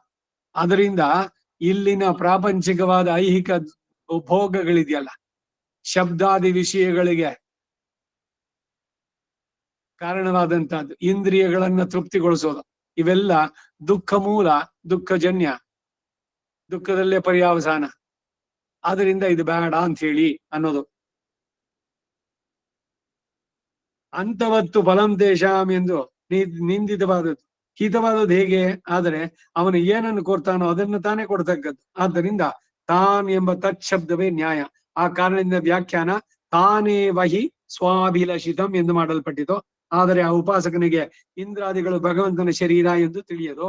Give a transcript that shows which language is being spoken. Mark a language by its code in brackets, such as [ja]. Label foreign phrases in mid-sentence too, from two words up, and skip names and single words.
[kn] ಅದರಿಂದ ಇಲ್ಲಿನ ಪ್ರಾಪಂಚಿಕವಾದ ಐಹಿಕ ಭೋಗಗಳಿದೆಯಲ್ಲ, ಶಬ್ದಾದಿ ವಿಷಯಗಳಿಗೆ ಕಾರಣವಾದಂತಹದ್ದು, ಇಂದ್ರಿಯಗಳನ್ನ ತೃಪ್ತಿಗೊಳಿಸೋದು, ಇವೆಲ್ಲ ದುಃಖ ಮೂಲ, ದುಃಖಜನ್ಯ, ದುಃಖದಲ್ಲೇ ಪರ್ಯಾವಸಾನ. ಆದ್ರಿಂದ ಇದು ಬೇಡ ಅಂತ ಹೇಳಿ ಅನ್ನೋದು. [sa] ಅಂತವತ್ತು ಫಲಂ ತೇಷಾಂ [kn] ಎಂದು ನಿಂದಿತವಾದದ್ದು. ಹಿತವಾದದ್ದು ಹೇಗೆ? ಆದರೆ ಅವನು ಏನನ್ನು ಕೊಡ್ತಾನೋ ಅದನ್ನು ತಾನೇ ಕೊಡ್ತಕ್ಕದ್ದು. ಆದ್ದರಿಂದ ತಾನ್ ಎಂಬ ತತ್ಶಬ್ದವೇ ನ್ಯಾಯ. ಆ ಕಾರಣದಿಂದ ವ್ಯಾಖ್ಯಾನ ತಾನೇ [sa] ವಹಿ ಸ್ವಾಭಿಲಷಿತಂ [kn] ಎಂದು ಮಾಡಲ್ಪಟ್ಟಿತು. ಆದರೆ ಆ ಉಪಾಸಕನಿಗೆ ಇಂದ್ರಾದಿಗಳು ಭಗವಂತನ ಶರೀರ ಎಂದು ತಿಳಿಯದು.